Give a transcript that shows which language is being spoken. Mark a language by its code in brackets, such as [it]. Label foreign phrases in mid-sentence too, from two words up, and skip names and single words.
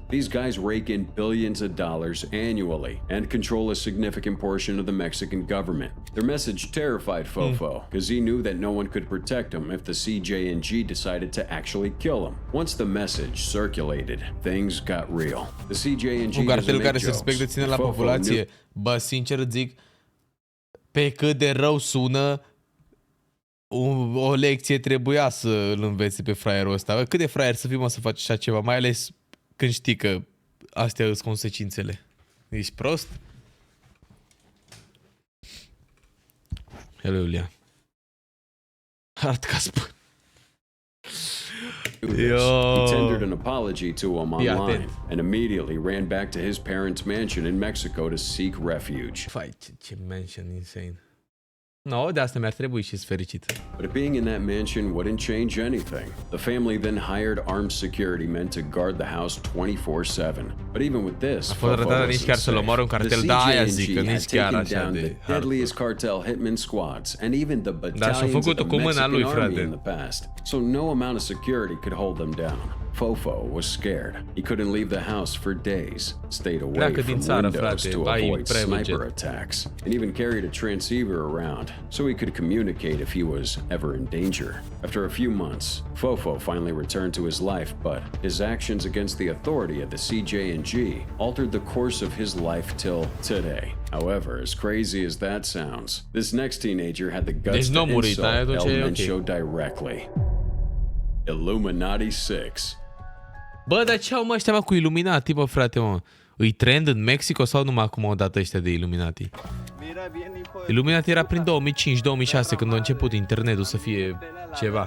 [en] These guys rake in billions of dollars annually and control a significant portion of the Mexican government. Their message terrified Fofo because he knew that no one could protect him if the CJNG decided to actually kill him. Once the message circulated, things got real. The CJNG [ro] un cartel [en] doesn't care make [ro] se respectă [en] jokes. [ro] ține la [en] Fofo [ro] populație. [en] knew- [ro] Bă, sincer îți zic, pe cât de rău sună, o lecție trebuia să îl învețe pe fraierul ăsta. Bă, cât de fraier să fii, mă, să faci așa ceva, mai ales când știi că astea sunt consecințele. Ești prost? Hello, Iulia. Hard ca spun. [en] He tendered an apology to him online and immediately ran back to his parents' mansion in Mexico to seek refuge. [ro] Fai, ce [en] mansion insane. [ro] No, de asta mi-ar trebui și-s fericit. [en] But being in that mansion wouldn't change anything. The family then hired armed security men to guard the house 24/7. But even with this, [ro] A fost rădată nici chiar să-l omoare un cartel, da, aia zic, că nici chiar așa de [en] the deadliest cartel hitman squads and even the [ro] Dar și-a [en] battalions of [ro] făcut-o [en] the [ro] cu mâna lui, [en] Mexican army [ro] frate. [en] in the past. So no amount of security could hold them down. Fofo was scared. He couldn't leave the house for days, stayed away [ro] Pleacă [en] from [ro] din țară, [en] windows [ro] frate, [en] to [ro] ai [en] avoid private sniper jet. attacks, and even carried a transceiver around so he could communicate if he was ever in danger. After a few months, Fofo finally returned to his life, but his actions against the authority of the CJNG altered the course of his life till today. However, as crazy as that sounds, this next teenager had the guts [ro] Deci [en] to [ro] n-a murit, [en] insult [ro] aia atunci e [en] El [ro] ok. [en] Mencho directly. Illuminati 6. [ro] Bă, dar ce au mă ăștia mă cu Illuminati, bă, frate, mă? Îi trend în Mexico sau numai acum au dat ăștia de Illuminati? Illuminati era prin 2005-2006 când a început internetul să fie ceva.